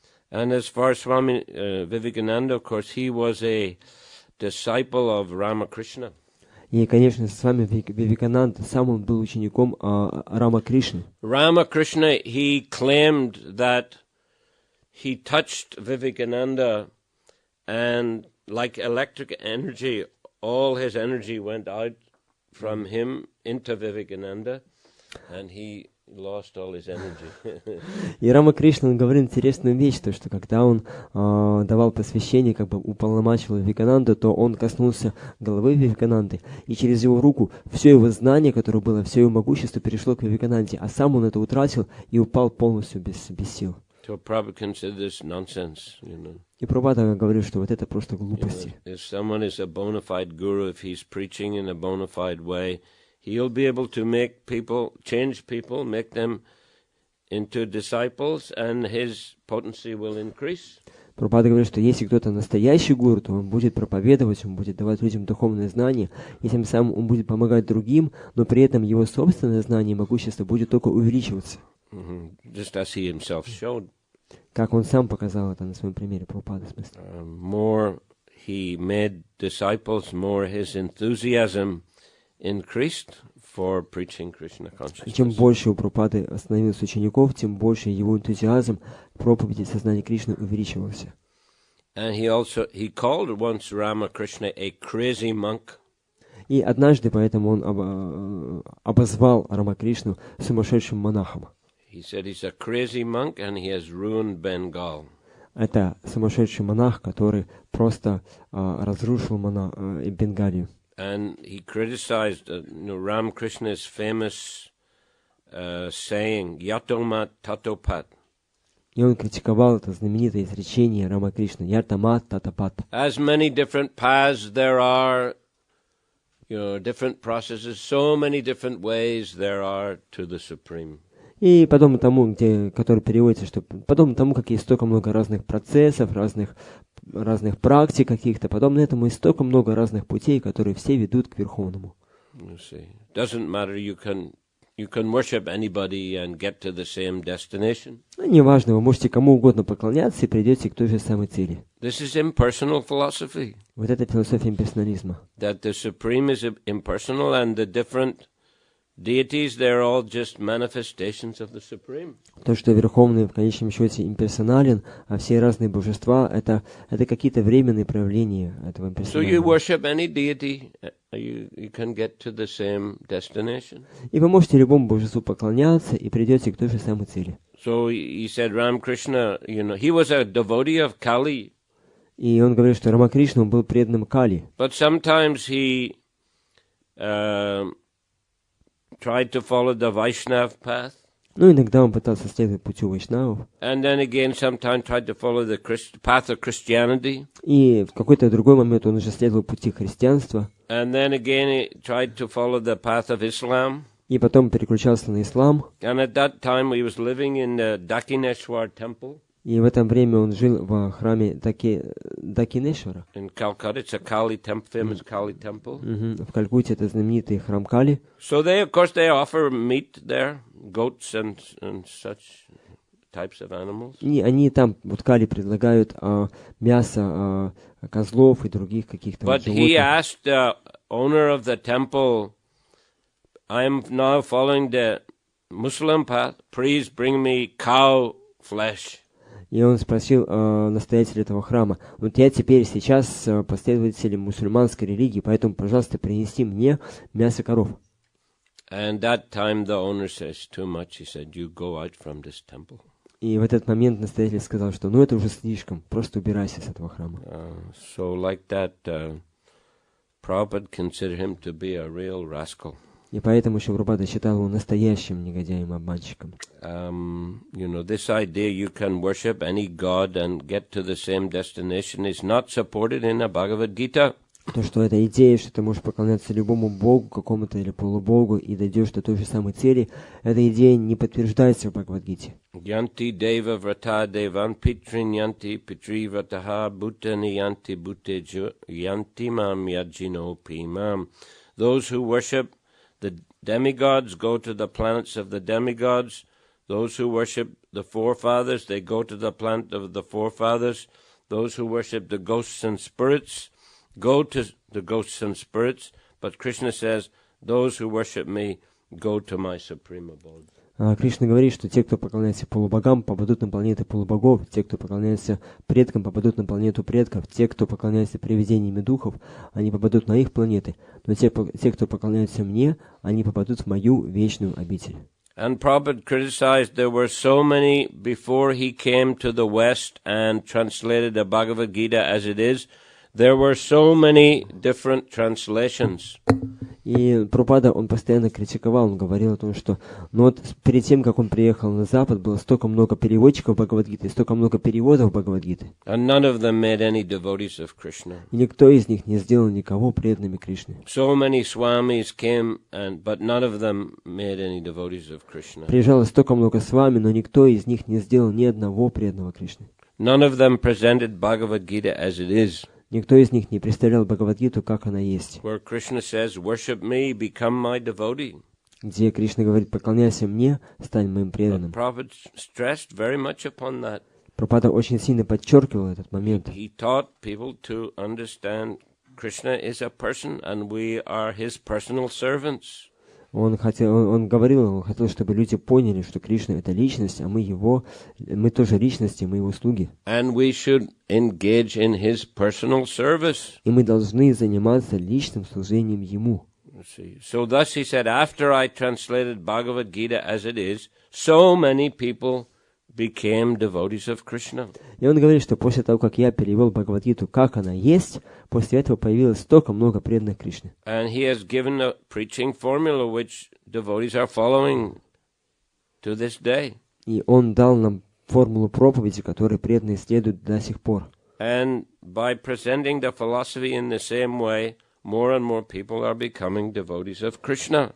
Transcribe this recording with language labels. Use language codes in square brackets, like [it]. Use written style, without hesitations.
[en] And as far as Swami Vivekananda, of course, he was a disciple of Ramakrishna. [ru] И, конечно, с вами Вивекананда, сам он был учеником Рамакришны. [en] Ramakrishna, he claimed that he touched Vivekananda, and like electric energy, all his energy went out from him into Vivekananda, and he lost all his energy. [ru] И Рамакришна, он говорит интересную вещь, то, что когда он давал посвящение, как бы уполномачивал Вивекананду, то он коснулся головы Вивекананды, и через его руку все его знание, которое было, все его могущество перешло к Вивекананде, а сам он это утратил и упал полностью без сил. [en] So Prabhupada considered this nonsense, you know. [ru] И Прабхупада говорил, что вот это просто глупости. [en] If someone is a bona fide guru, if he's preaching in a bona fide way, he'll be able to make people, change people, make them into disciples, and his potency will increase. [ru] Прабхупада говорит, что если кто-то настоящий гуру, то он будет проповедовать, он будет давать людям духовные знания, и тем самым он будет помогать другим, но при этом его собственное знание и могущество будет только увеличиваться. [en] Just as he himself showed. [ru] Как он сам показал это на своем примере, Прабхупада, в смысле. [en] More he made disciples, more his enthusiasm increased for preaching Krishna consciousness. [ru] И чем больше у Прабхупады становилось учеников, тем больше его энтузиазм проповеди сознания Кришны увеличивался. [en] And he called once Ramakrishna a crazy monk. [ru] И однажды поэтому он обозвал Рамакришну сумасшедшим монахом. [en] He said he's a crazy monk and he has ruined Bengal. [ru] Это сумасшедший монах, который просто разрушил Бенгалию. [en] And he criticized Ramakrishna's famous saying, Yatomat Tatopat. [ru] И он критиковал это знаменитое изречение Рамакришны, Ятамат Татапат. [en] As many different paths there are, different processes, so many different ways there are to the Supreme. [ru] И подобно тому, который переводится, что подобно тому, как есть столько много разных процессов, разных практик каких-то, подобно этому есть столько много разных путей, которые все ведут к Верховному. [en] Doesn't matter, you can worship anybody and get to the same destination. [ru] Неважно, вы можете кому угодно поклоняться и придете к той же самой цели. [en] This is impersonal philosophy. [ru] Вот это философия имперсонализма. [en] That the Supreme is impersonal and the different deities, they're all just manifestations of the Supreme. [ru] То, что Верховный в конечном счете имперсонален, а все разные божества это какие-то временные проявления этого [en] So you [ru] имперсонального. [en] worship any deity, you can get to the same destination. [ru] И вы можете любому божеству поклоняться и придете к той же самой цели. [en] So he said Ramakrishna, he was a devotee of Kali. [ru] И он говорит, что Рамакришна был преданным Кали. [en] But sometimes he tried to follow the Vaishnav path. [ru] Но иногда он пытался следовать путю вайшнавов. [en] And then again, sometimes tried to follow the path of Christianity. [ru] И в какой-то другой момент он уже следовал пути христианства. [en] And then again, he tried to follow the path of Islam. [ru] И потом переключался на ислам. [en] And at that time, he was living in the Dakineshwar temple. [ru] И в это время он жил в храме Дакинешвара. [en] In Calcutta, it's a Kali temple, famous Kali temple. [ru] В Калькутте это знаменитый храм Кали. [en] So of course, they offer meat there, goats and such types of animals. [ru] И они там, вот Кали, предлагают мясо козлов и других каких-то [en] But [ru] животных. [en] he asked the owner of the temple, I am now following the Muslim path, please bring me cow flesh. [ru] И он спросил настоятеля этого храма: вот я теперь сейчас последователь мусульманской религии, поэтому, пожалуйста, принеси мне мясо коров. [en] And that time the owner says too much. He said, you go out from this temple. [ru] И в этот момент настоятель сказал, что ну это уже слишком, просто убирайся с этого храма. [en] So like that, Prabhupada considered him to be a real rascal. [ru] И поэтому Шилпрапада считал его настоящим негодяем-обманщиком. [en] This idea you can worship any god and get to the same destination is not supported in the Bhagavad Gita. [ru] То, что эта идея, что ты можешь поклоняться любому богу, какому-то или полубогу, и дойдешь до той же самой цели, эта идея не подтверждается в Бхагавад-гите. [sa] Yanti deva vrata devan pitrin yanti pitri vrataha bhutani yanti bhutejo yanti mam yajino pimam. [en] Those who worship the demigods go to the planets of the demigods. Those who worship the forefathers, they go to the planet of the forefathers. Those who worship the ghosts and spirits go to the ghosts and spirits. But Krishna says, those who worship me go to my supreme abode. [ru] Кришна говорит, что те, кто поклоняется полубогам, попадут на планеты полубогов, те, кто поклоняется предкам, попадут на планету предков, те, кто поклоняется привидениями духов, они попадут на их планеты, но те, кто поклоняются мне, они попадут в мою вечную обитель. [en] And Prabhupada criticized there were so many before he came to the West and translated the Bhagavad Gita as it is. There were so many different translations. [ru] И Прабхупада, он постоянно критиковал, он говорил о том, что вот перед тем, как он приехал на Запад, было столько много переводчиков Бхагавад-гиты, столько много переводов Бхагавад-гиты. [en] And none of them made any devotees of Krishna. [ru] И никто из них не сделал никого преданными Кришне. [en] So many swamis came, but none of them made any devotees of Krishna. [ru] Приезжало столько много свами, но никто из них не сделал ни одного преданного Кришне. [en] None of them presented Bhagavad Gita as it is. [ru] Никто из них не представлял Бхагавад-гиту, как она есть. [en] Where Krishna says, worship me, become my devotee. [ru] Где Кришна говорит: поклоняйся мне, стань моим преданным. [en] Prabhupada stressed very much upon that. [ru] Прабхупада очень сильно подчеркивал этот момент. [en] He taught people to understand Krishna is a person and we are his personal servants. [ru] Он хотел, чтобы люди поняли, что Кришна — это личность, а мы тоже личности, мы его слуги. [en] And we should engage in his personal service. [ru] И мы должны заниматься личным служением ему. [en] So thus he said, after I translated Bhagavad Gita as it is, so many people became devotees of Krishna. [ru] И он говорит, что после того, как я перевел Бхагавад-гиту, как она есть, после этого появилось столько много преданных Кришне. [en] And he has given a preaching formula which devotees are following to this day. [ru] И он дал нам формулу проповеди, которой преданные следуют до сих пор. [en] And by presenting the philosophy in the same way, more and more people are becoming devotees of Krishna.